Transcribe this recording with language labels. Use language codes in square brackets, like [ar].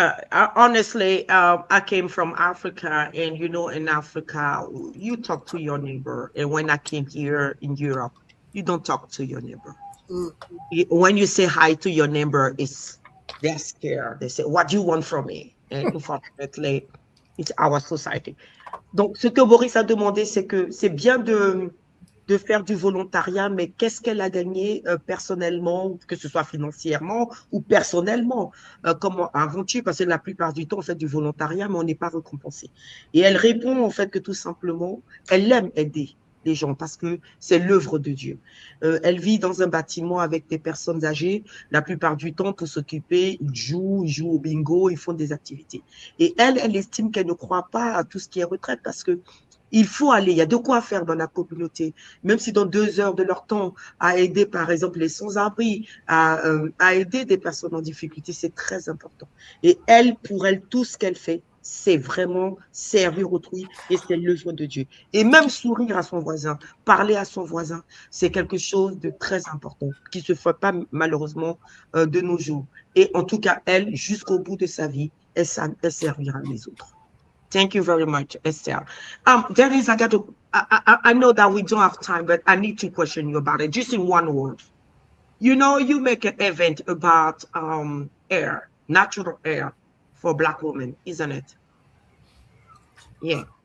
[en] Honestly, I came from Africa, and you know, in Africa, you talk to your neighbor. And when I came here in Europe, you don't talk to your neighbor. When you say hi to your neighbor, they're scared. They say, "What do you want from me?" And unfortunately, it's our society. [fr] Donc, ce que Boris a demandé, c'est que c'est bien de faire du volontariat, mais qu'est-ce qu'elle a gagné personnellement, que ce soit financièrement ou personnellement, comme avant-tu, parce que la plupart du temps, on fait du volontariat, mais on n'est pas récompensé. Et elle répond en fait que tout simplement, elle aime aider les gens parce que c'est l'œuvre de Dieu. Elle vit dans un bâtiment avec des personnes âgées. La plupart du temps, pour s'occuper, ils jouent au bingo, ils font des activités. Et elle estime qu'elle ne croit pas à tout ce qui est retraite parce que il faut aller, il y a de quoi faire dans la communauté, même si dans 2 heures de leur temps, à aider par exemple les sans-abri, à aider des personnes en difficulté, c'est très important. Et elle, pour elle, tout ce qu'elle fait, c'est vraiment servir autrui et c'est l'œuvre de Dieu. Et même sourire à son voisin, parler à son voisin, c'est quelque chose de très important qui ne se fait pas malheureusement de nos jours. Et en tout cas, elle, jusqu'au bout de sa vie, elle servira les autres. [en] Thank you very much, Estelle. Denise, I know that we don't have time, but I need to question you about it, just in one word. You know, you make an event about air, natural air for Black women, isn't it? Yeah.